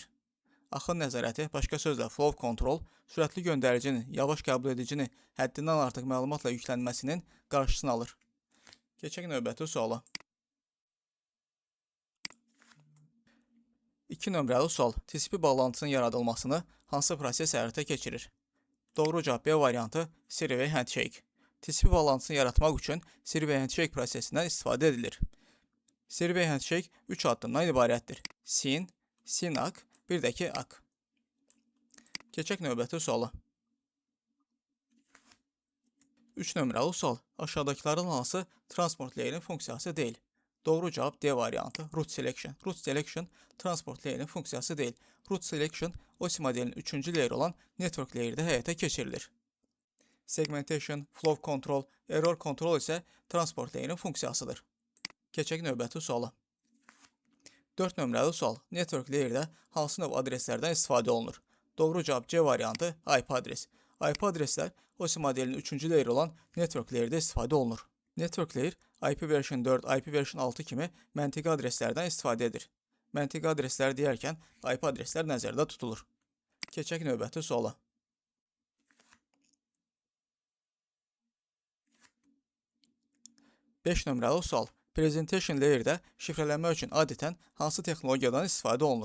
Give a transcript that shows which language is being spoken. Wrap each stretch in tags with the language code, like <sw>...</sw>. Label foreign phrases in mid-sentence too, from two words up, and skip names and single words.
<az>Axın nəzarəti, başqa sözlə</az> <en>flow control,</en> <az>sürətli göndəricinin yavaş qəbul edicini həddindən artıq məlumatla yüklənməsinin qarşısını alır. Keçək növbəti suala. 2 nömrəli sual. TCP bağlantısının yaradılmasını hansı proses həyata keçirir? Doğru cavab B variantı</az> <en>three-way handshake.</en> <az>TCP bağlantısını yaratmaq üçün</az> <en>three-way handshake</en> <az>prosesindən istifadə edilir.</az> <en>Three-way handshake</en> <az>3 addımdan ibarətdir. SYN, SYN-ACK, bir də ki ACK. Keçək növbəti suala. 3 nömrəli sual. Aşağıdakıların hansı</az> <en>transport layerin</en> <az>funksiyası deyil? Doğru cavab D variantı.</az> <en>Route selection. Route selection transport layer'in</en> <az>funksiyası değil.</az> <en>Route selection</en> <az>OSI modelinin 3-cü layer olan</az> <en>network layer'də</en> <az>həyata keçirilir.</az> <en>Segmentation, flow control, error control</en> <az>isə</az> <en>transport layer'in</en> <az>funksiyasıdır. Keçək növbəti suala. 4 nömrəli sual.</az> <en>Network layer'də</en> <az>hansı növ adreslərdən istifadə olunur? Doğru cavab C variantı IP adres. IP adreslər OSI modelinin 3-cü layer olan</az> <en>network layer'də</en> <az>istifadə olunur.</az> <en>Network layer IP version 4, IP version 6</en> <az>kimi məntiqi adreslərdən istifadə edir. Məntiqi adreslər deyərkən IP adreslər nəzərdə tutulur. Keçək növbəti suala. Beş nömrəli sual.</az> <en>Presentation layer'də</en> <az>şifrələnmə üçün adətən hansı texnologiyadan istifadə olunur?</az>